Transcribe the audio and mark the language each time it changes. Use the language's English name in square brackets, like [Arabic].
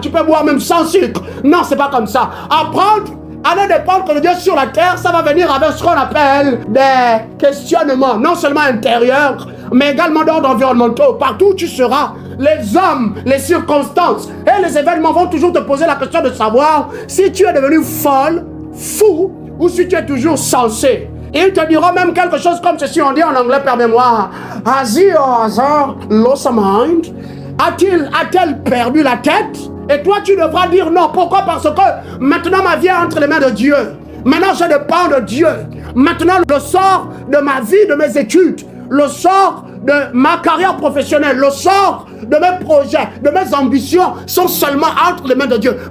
[French] Tu peux boire même sans sucre. Non, c'est pas comme ça. Apprendre à ne dépendre que de Dieu sur la terre, ça va venir avec ce qu'on appelle des questionnements, non seulement intérieurs, mais également d'ordre environnemental. Partout où tu seras, les hommes, les circonstances et les événements vont toujours te poser la question de savoir si tu es devenu folle, fou, ou si tu es toujours sensé. Ils te diront même quelque chose comme ceci, on dit en anglais, permets-moi. [English] Has he or has her lost her mind? [French] A-t-elle perdu la tête? Et toi, tu devras dire non. Pourquoi? Parce que maintenant, ma vie est entre les mains de Dieu. Maintenant, je dépends de Dieu. Maintenant, le sort de ma vie, de mes études, le sort de ma carrière professionnelle, le sort de mes projets, de mes ambitions sont seulement entre les mains de Dieu.